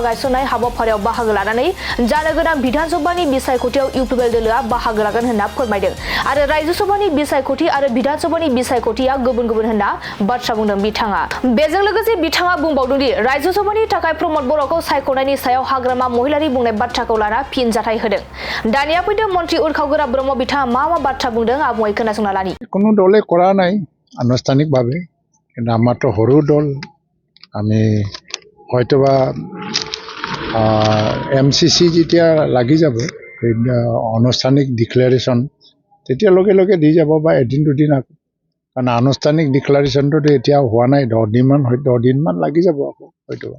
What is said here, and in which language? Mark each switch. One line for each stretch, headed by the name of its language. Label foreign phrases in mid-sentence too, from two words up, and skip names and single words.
Bodo: गायसननाय हाबाफारियाव बाहागो लानानै जानो गोनां बिधानसभानि बिसायख'थियाव इउपिपिएल दोलोआ बाहागो लागोन होनना फोरमायदों आरो रायजो सभानि बिसायख'थि आरो बिधानसभानि बिसायख'थिया गुबुन गुबुन होनना बाथ्रा बुंदों बिथाङा बेजों लोगोसे बिथाङा बुंबावदों दि रायजो सभानि थाखाय प्रमद बर'खौ सायख'नायनि सायाव हाग्रामा महिलारि बुंनाय बाथ्राखौ लाना फिनजाथाय होदों दानिया फैदों मन्त्रि उरखावगोरा ब्रह्म बिथाङा मा बाथ्रा बुंदों आबुङै खोनासंना लानि
Assamese: কোনো দলে কৰা নাই আনুষ্ঠানিকভাৱে কিন্তু আমাৰতো সৰু দল আমি হয়তোবা এমচিচি যেতিয়া লাগি যাব আনুষ্ঠানিক ডিক্লাৰেশ্যন তেতিয়া লগে লগে দি যাব বা এদিন দুদিন আকৌ কাৰণ আনুষ্ঠানিক ডিক্লাৰেশ্যনটো এতিয়া হোৱা নাই 10 দিনমান লাগি যাব আকৌ হয়তোবা